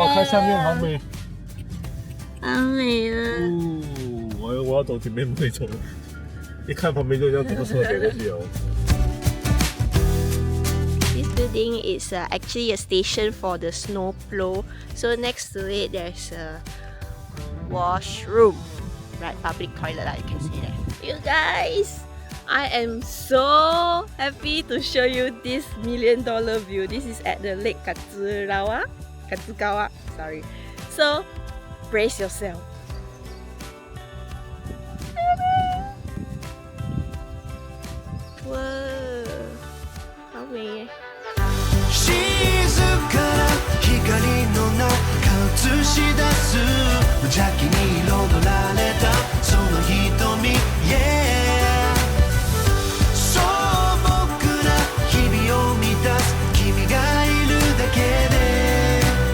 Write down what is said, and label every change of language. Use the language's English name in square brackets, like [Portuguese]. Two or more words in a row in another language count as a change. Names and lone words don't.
[Chinese] 下面好美。好美啊！我要走前面不会走，一看旁边就像怎么车的去哦。 [English] This building is actually a station for the Snowplow. So next to it, there's a washroom, right? Public toilet, you can see that. You guys, I am so happy to show you this $1 million view. This is at the Lake Katsurazawa. Sorry. So brace yourself. [Chinese] Wow, 好美耶！ [Japanese] 静かな光の中映し出す無邪気に彩られたその瞳 Yeah そう僕ら日々を満たす君がいるだけで